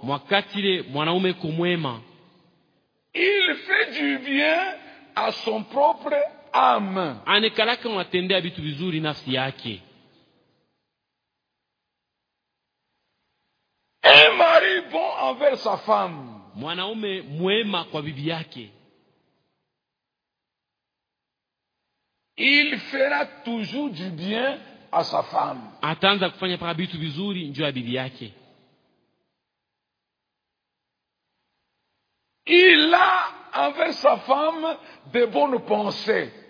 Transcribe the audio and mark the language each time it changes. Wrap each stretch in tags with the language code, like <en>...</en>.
<sw>mwakatire mwanaume kumwema,</sw> <fr>il fait du bien à son propre âme.</fr> <sw>Anekalaka unatendea vitu vizuri nafsi yake.</sw> <fr>Un mari bon envers sa femme,</fr> <sw>mwanaume mwema kwa bibi yake,</sw> <fr>il fera toujours du bien à sa femme.</fr> <sw>Ataanza kufanya paka vitu vizuri njoo ya bibi yake.</sw> <fr>Il a envers sa femme de bonnes pensées.</fr>